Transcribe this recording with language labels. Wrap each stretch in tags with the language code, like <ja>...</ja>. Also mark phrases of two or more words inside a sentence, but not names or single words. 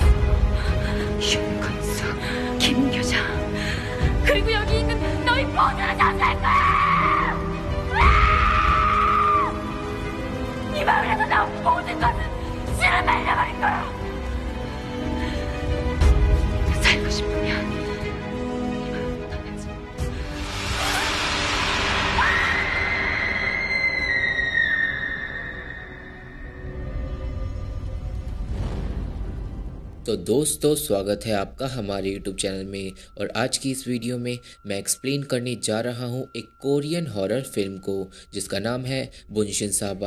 <ko>윤건수, 김교장, 그리고 여기 있는 너희 모두를 잡을 거야! 이 마을에서 나온 모든 것은 씨를 말려버릴 거야! 살고 싶으면 이 마을을 떠나지.</ko> <hi>तो दोस्तों, स्वागत है आपका हमारे YouTube चैनल में। और आज की इस वीडियो में मैं एक्सप्लेन करने जा रहा हूँ एक</hi> <en>Korean horror film</en> <hi>को जिसका नाम है बुनशिन साबा।</hi>